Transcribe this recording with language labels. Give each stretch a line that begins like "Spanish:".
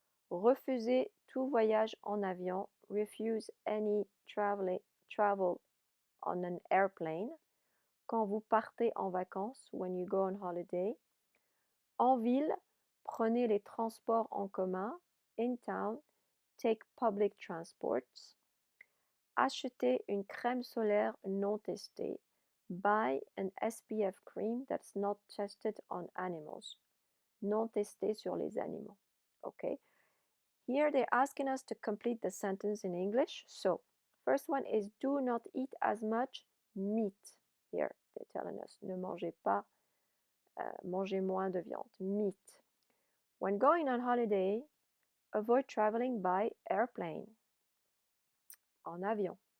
French: Refuser tout voyage en avion,
English: refuse any travel on an airplane.
French: Quand vous partez en vacances,
English: when you go on holiday.
French: En ville, prenez les transports en commun.
English: In town, take public transports.
French: Acheter une crème solaire non testée.
English: Buy an SPF cream that's not tested on animals.
French: Non testé sur les animaux.
English: Okay. Here they're asking us to complete the sentence in English. So, first one is do not eat as much meat. Here they're telling us
French: ne mangez pas, mangez moins de viande.
English: Meat. When going on holiday, avoid traveling by airplane.
French: En avion.